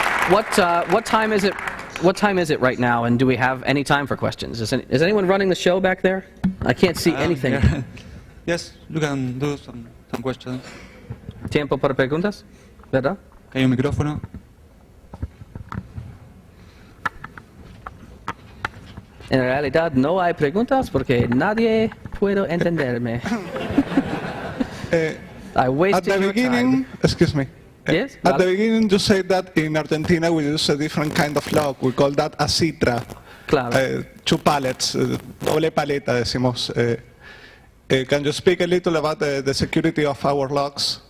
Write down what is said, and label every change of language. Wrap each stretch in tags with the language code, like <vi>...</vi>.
<en>What time is it? What time is it right now? And do we have any time for questions? Is anyone running the show back there? I can't see anything. Yeah. Yes, you can do some questions.</en> <es>Tiempo para preguntas, ¿verdad? Hay un micrófono. En realidad no hay preguntas porque nadie puede entenderme.</es> <en>I wasted your time. Excuse me. Yes, at the beginning you said that in Argentina we use a different kind of lock. We call that a citra.</en> <es>Claro.</es> <en>Two pallets,</en> <es>doble paleta decimos.</es> <en>Can you speak a little about the security of our locks?</en>